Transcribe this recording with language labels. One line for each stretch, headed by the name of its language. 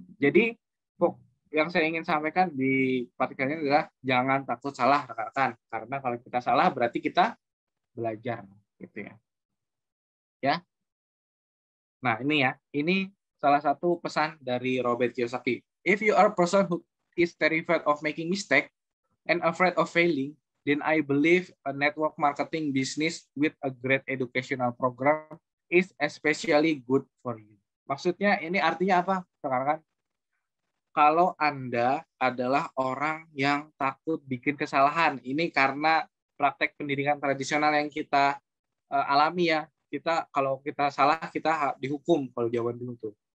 Indonesian: Jadi yang saya ingin sampaikan di partikel ini adalah jangan takut salah rekan-rekan, karena kalau kita salah berarti kita belajar gitu ya. Ya. Nah ini ya, ini salah satu pesan dari Robert Kiyosaki.
English: If you are a person who is terrified of making mistake and afraid of failing, then I believe a network marketing business with a great educational program is especially good for you.
Indonesian: Maksudnya ini artinya apa? Rekan-rekan? Kalau Anda adalah orang yang takut bikin kesalahan, ini karena praktek pendidikan tradisional yang kita alami ya. Kita kalau kita salah kita dihukum kalau zaman dulu tuh.